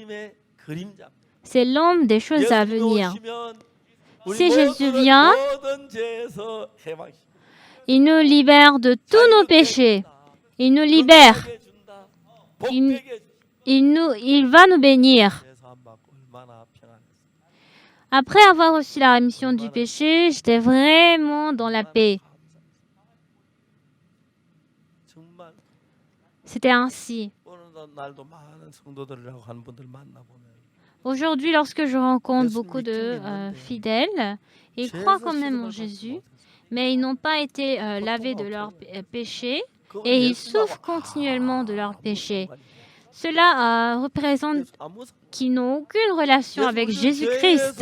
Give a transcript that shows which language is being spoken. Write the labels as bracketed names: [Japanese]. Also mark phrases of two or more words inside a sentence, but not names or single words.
[French] C'est l'ombre des choses à venir. Si Jésus vient, il nous libère de tous nos péchés. Il nous libère. Il il va nous bénir. [Korean] 제사함 받고 얼마나 평안했어. [French] Après avoir reçu la rémission du péché, j'étais vraiment dans la paix. [Korean] 정말 [French] C'était ainsi. [Korean] 오늘 날도 많은 성도들이라고 하는 분들 만나 보면 [French] Aujourd'hui, lorsque je rencontre beaucoup de fidèles, ils croient quand même en Jésus, mais ils n'ont pas été lavés de leurs péchés et ils souffrent continuellement de leurs péchés. Cela représente qu'ils n'ont aucune relation avec Jésus-Christ.